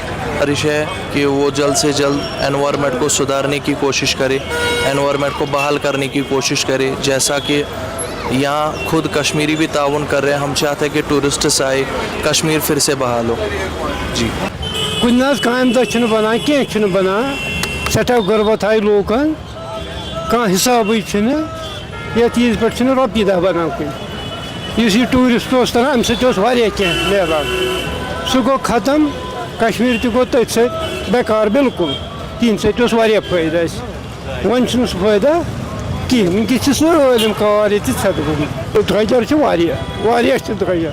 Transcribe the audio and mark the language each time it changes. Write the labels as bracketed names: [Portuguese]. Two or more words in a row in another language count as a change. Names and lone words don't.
[Urdu] خواہش ہے کہ وہ جلد سے جلد انوائرمنٹ کو سدھارنے کی کوشش کرے, انوائرمنٹ کو بحال کرنے کی کوشش کرے. جیسا کہ یہاں خود کشمیری بھی تعاون کر رہے ہیں, ہم چاہتے ہیں کہ ٹورسٹس آئے, کشمیر پھر سے بحال ہو. جی [Kashmiri] کن کام دہ بنان کی بنان, سٹھا غربت آئی لوکن, کھانا حساب یت عیز پہ روپیے دہ بنان کن. اس یہ ٹورسٹ تران امہ سیا کی ملان, سہ گو ختم, کشمیر تہ گو تھی سی بیکار بالکل. تہند سی فائدہ ون سہ فائدہ کہین. ونکس سٲلِم کار یہ ژھٮ۪تہٕ گوٚمُت. درٛۄجر چھُ واریاہ چھُ درٛۄجر.